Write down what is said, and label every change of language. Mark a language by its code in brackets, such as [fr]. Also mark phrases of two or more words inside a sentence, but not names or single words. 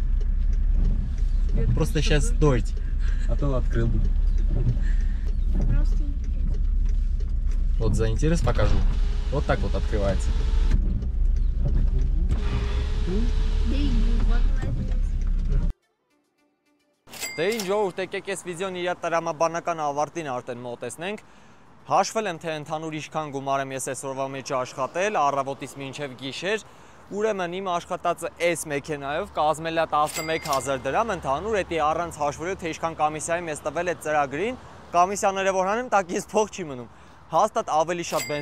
[ru] Просто сейчас дождь, а то открыл бы. Просто интересно. Вот за интерес покажу. Вот так вот открывается. Да и вот молодец. [hy] Դե ինչ ժողովուրդ, եկեք այս վիդեոն իր տրամաբանական ավարտին արդեն մոտեցնենք։ Հաշվել եմ, թե ընդհանուր ինչքան գումար եմ ես այսօրվա մեջ աշխատել, առավոտից մինչև գիշեր։ Ուրեմն իմ աշխատածը այս մեքենայով կազմել է 11000 դրամ, ընդհանուր էդի առանց հաշվելու, թե ինչքան կոմիսիա եմ ես տվել այդ ծրագրին, կոմիսիաները որ հանեմ, տակ ես փող չի մնում։ Հաստատ ավելի շատ բենզին